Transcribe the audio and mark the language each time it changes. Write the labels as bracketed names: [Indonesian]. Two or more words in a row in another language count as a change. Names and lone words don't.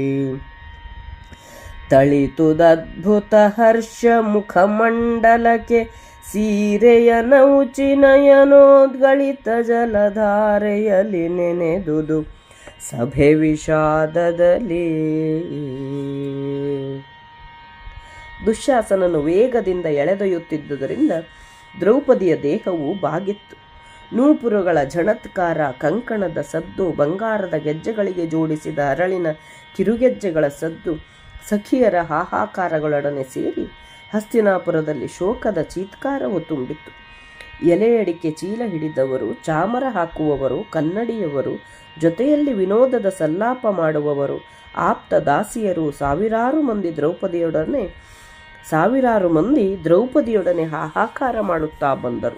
[Kannada] ತಳಿತುದದ್ಭುತ ಹರ್ಷ ಮುಖಮಂಡಲಕ್ಕೆ ಸೀರೆಯ ನೌಚಿನಯನೋದ್ಗಳಿತ ಜಲಧಾರೆಯಲ್ಲಿ ನೆನೆದುದು ಸಭೆ ವಿಷಾದದಲ್ಲಿ ದುಶ್ಯಾಸನನು ವೇಗದಿಂದ ಎಳೆದೊಯ್ಯುತ್ತಿದ್ದುದರಿಂದ ದ್ರೌಪದಿಯ ದೇಹವು ಬಾಗಿತ್ತು. ನೂಪುರಗಳ ಝಣತ್ಕಾರ, ಕಂಕಣದ ಸದ್ದು, ಬಂಗಾರದ ಗೆಜ್ಜೆಗಳಿಗೆ ಜೋಡಿಸಿದ ಅರಳಿನ ಕಿರುಗೆಜ್ಜೆಗಳ ಸದ್ದು ಸಖಿಯರ ಹಾಹಾಕಾರಗಳೊಡನೆ ಸೇರಿ ಹಸ್ತಿನಾಪುರದಲ್ಲಿ ಶೋಕದ ಚೀತ್ಕಾರವು ತುಂಬಿತ್ತು. ಎಲೆಯಡಿಕೆ ಚೀಲ ಹಿಡಿದವರು, ಚಾಮರ ಹಾಕುವವರು, ಕನ್ನಡಿಯವರು, ಜೊತೆಯಲ್ಲಿ ವಿನೋದದ ಸಲ್ಲಾಪ ಮಾಡುವವರು, ಆಪ್ತ ದಾಸಿಯರು ಸಾವಿರಾರು ಮಂದಿ ದ್ರೌಪದಿಯೊಡನೆ ಹಾಹಾಕಾರ ಮಾಡುತ್ತಾ ಬಂದರು.